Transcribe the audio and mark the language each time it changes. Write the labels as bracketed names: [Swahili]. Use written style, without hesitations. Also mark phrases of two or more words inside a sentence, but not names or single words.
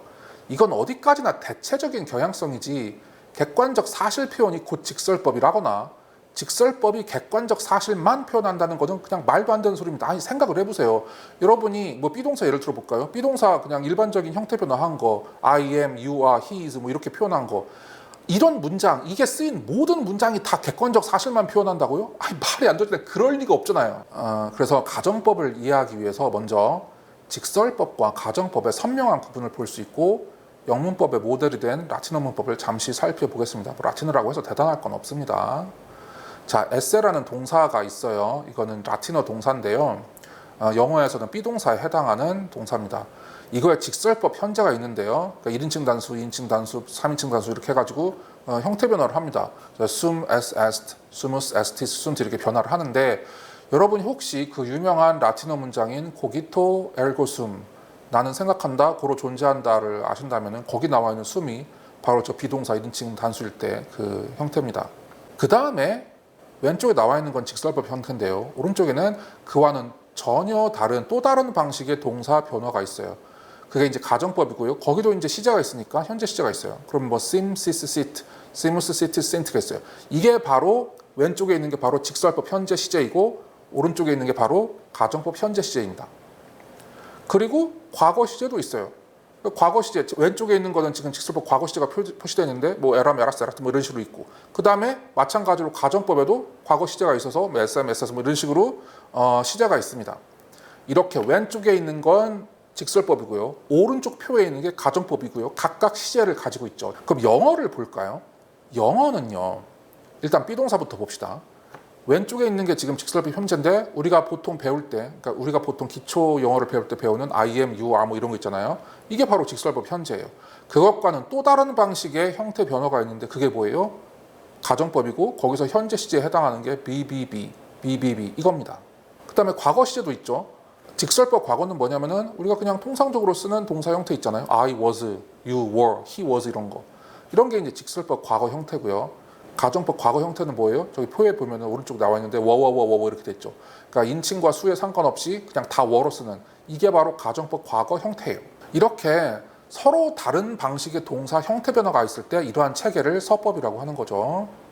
[Korean] 이건 어디까지나 대체적인 경향성이지 객관적 사실 표현이 곧 직설법이라거나 직설법이 객관적 사실만 표현한다는 것은 그냥 말도 안 되는 소리입니다. 아니 생각을 해보세요. 여러분이 비동사 예를 들어볼까요? 비동사 그냥 일반적인 형태 변화한 거 [English] I am, you are, he is [Korean] 이렇게 표현한 거 이런 문장, 이게 쓰인 모든 문장이 다 객관적 사실만 표현한다고요? 아니 말이 안 되는데 그럴 리가 없잖아요. 그래서 가정법을 이해하기 위해서 먼저 직설법과 가정법의 선명한 구분을 볼 수 있고 영문법의 모델이 된 라틴어 문법을 잠시 살펴보겠습니다. 라틴어라고 해서 대단할 건 없습니다. 자, 에세라는 동사가 있어요. 이거는 라틴어 동사인데요. 영어에서는 비동사에 해당하는 동사입니다. 이거에 직설법 현재가 있는데요. 그러니까 1인칭 단수, 2인칭 단수, 3인칭 단수 이렇게 해가지고 형태 변화를 합니다. [Latin] sum, as, est, sumus, estis, sunt [Korean] 이렇게 변화를 하는데 여러분이 혹시 그 유명한 라틴어 문장인 [Latin] cogito ergo sum [Korean] 나는 생각한다, 고로 존재한다를 아신다면 거기 나와 있는 sum이 바로 저 비동사 1인칭 단수일 때 그 형태입니다. 그 다음에 왼쪽에 나와 있는 건 직설법 형태인데요. 오른쪽에는 그와는 전혀 다른 또 다른 방식의 동사 변화가 있어요. 그게 이제 가정법이고요. 거기도 이제 시제가 있으니까 현재 시제가 있어요. 그럼 뭐 [Latin] sim, sis, sit, simus, sit, [Korean] sint가 있어요. 이게 바로 왼쪽에 있는 게 바로 직설법 현재 시제이고 오른쪽에 있는 게 바로 가정법 현재 시제입니다. 그리고 과거 시제도 있어요. 과거 시제 왼쪽에 있는 거는 지금 직설법 과거 시제가 표시되어 있는데 뭐 [Latin] eram, eras, erat [Korean] 뭐 이런 식으로 있고 그 다음에 마찬가지로 가정법에도 과거 시제가 있어서 메스, 에스스 뭐 이런 식으로 시제가 있습니다. 이렇게 왼쪽에 있는 건 직설법이고요. 오른쪽 표에 있는 게 가정법이고요. 각각 시제를 가지고 있죠. 그럼 영어를 볼까요? 영어는요. 일단 비동사부터 봅시다. 왼쪽에 있는 게 지금 직설법 현재인데 우리가 보통 배울 때, 그러니까 우리가 보통 기초 영어를 배울 때 배우는 [English] I am, you are [Korean] 뭐 이런 거 있잖아요. 이게 바로 직설법 현재예요. 그것과는 또 다른 방식의 형태 변화가 있는데 그게 뭐예요? 가정법이고 거기서 현재 시제에 해당하는 게 BBB, BBB 이겁니다. 그 다음에 과거 시제도 있죠. 직설법 과거는 뭐냐면은 우리가 그냥 통상적으로 쓰는 동사 형태 있잖아요. [English] I was, you were, he was [Korean] 이런 거. 이런 게 이제 직설법 과거 형태고요. 가정법 과거 형태는 뭐예요? 저기 표에 보면은 오른쪽 나와 있는데 워 이렇게 됐죠. 그러니까 인칭과 수에 상관없이 그냥 다 워로 쓰는 이게 바로 가정법 과거 형태예요. 이렇게 서로 다른 방식의 동사 형태 변화가 있을 때 이러한 체계를 서법이라고 하는 거죠.